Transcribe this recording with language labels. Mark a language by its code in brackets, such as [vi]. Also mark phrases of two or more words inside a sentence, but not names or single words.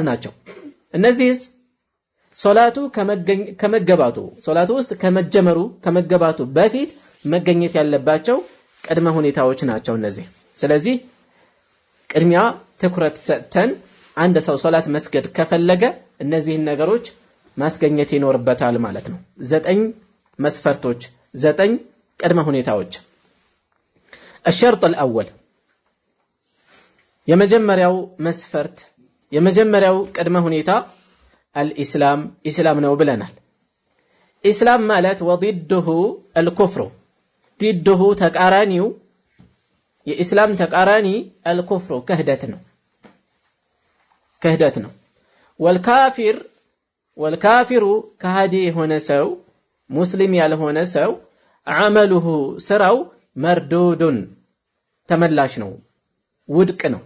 [am] ናቸው። እነዚህስ ሶላቱ ከመገባቱ ሶላቱ ውስጥ ከመገባቱ በፊት መገኘት ያለባቸው ቅድመ ሁኔታዎች ናቸው እነዚህ። ስለዚህ ቅድሚያ ትኩረት ሰጥተን አንድ ሰው ሶላት መስገድ ከፈለገ እነዚህን ነገሮች ማስገኘት ይኖርበታል ማለት ነው። 9 መስፈርቶች፣ 9 ቅድመ ሁኔታዎች። [ar] الشرط الأول [am] የመጀመሪያው መስፈርት የመጀመሪያው ቅድመ ሁኔታ الإسلام ኢስላም ነው ብለናል። ኢስላም ማለት [ar] وضده الكفر ضده [am] ተቃራኒው የኢስላም ተቃራኒ الكفر ክህደት ነው። ወልካፊሩ ከሃዲ የሆነ ሰው ሙስሊም ያልሆነ ሰው አመሉሁ ስራው መርዱዱን ተመላሽ ነው፣ ውድቅ